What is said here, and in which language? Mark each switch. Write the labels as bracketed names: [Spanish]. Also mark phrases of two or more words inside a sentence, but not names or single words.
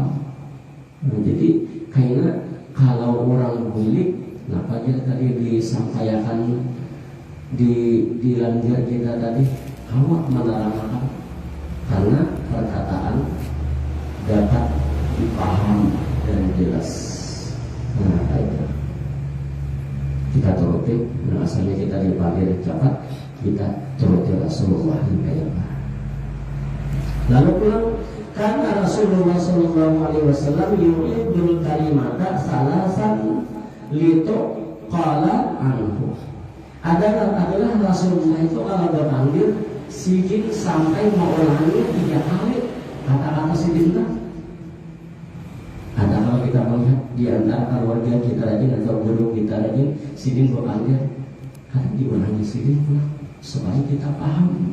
[Banjar] Nah, jadi kayaknya kalau orang bulik, kenapa aja tadi disampaikan di lanjut kita tadi awak menerangkan karena perkataan dapat dipaham dan jelas. Nah, itu kita turuti. Nah, asalnya kita dipanggil cepat, kita turuti Rasulullah kayak apa. Lalu pulang karena Rasulullah SAW [Arabic] يريد الكلمة ثلاثا لتو قال عنه. [Banjar] Adalah Rasulullah itu kalau berpanggil sidin sampai mengulangi 3 kali kata-kata sidin kan. Ada kalau kita melihat di antara keluarga kita rajin atau guru kita rajin sidin berpanggil, kadang diulangi sidin supaya kita paham.